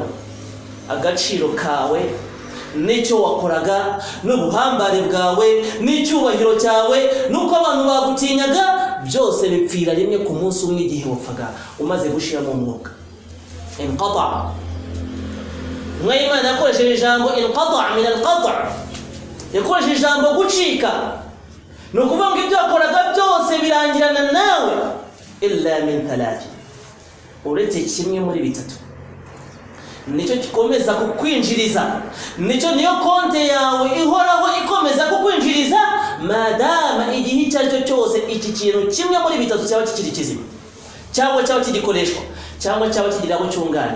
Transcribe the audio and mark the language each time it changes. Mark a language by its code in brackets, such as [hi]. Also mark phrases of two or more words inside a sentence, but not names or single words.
[rw] Agaciro kawe n'icyo wakoraga n'ubuhambare bwawe n'icyubahiro cyawe nuko abantu bagutinyaga byose bipfira rimwe ku munsi umwe igihe wapfaga umaze gushiramo umwuka. Inqata', Imana yakoresheje ijambo inqata' [ar] من القطع', [rw] yakoresheje ijambo gucika, no kuvuga ngo ibyo wakoraga byose birangirana nawe [ar] إلا من ثلاث, [rw] uretse kimwe muri bitatu. Nicyo gikomeza kukwinjiriza, niyo konte yawe ihoraho ikomeza kukwinjiriza madama igihe icyo cyose iki kintu kimwe muri bitatu cyaba kikiri kizima, cyangwa cyaba kigikoreshwa, cyangwa cyaba kigira abo cyunganira.